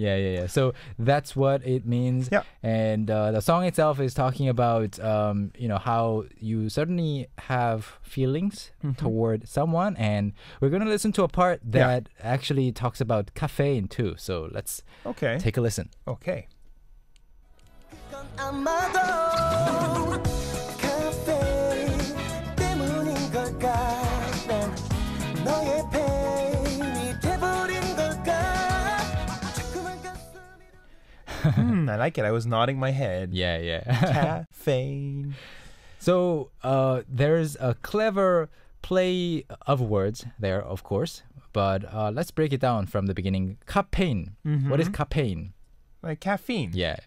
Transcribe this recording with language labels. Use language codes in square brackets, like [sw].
[en] Yeah. So that's what it means. Yeah. And the song itself is talking about, how you certainly have feelings toward someone. And we're going to listen to a part that actually talks about caffeine too. So let's take a listen. Okay. [ko] 아마도 카페인 때문인 걸까 난 너의 팬이 돼버린 걸까 자꾸만 가슴이 [en] I like it. I was nodding my head. Yeah. Caffeine. So there's a clever play of words there, of course. But let's break it down from the beginning. Caffeine. What is caffeine? Like caffeine. Yeah.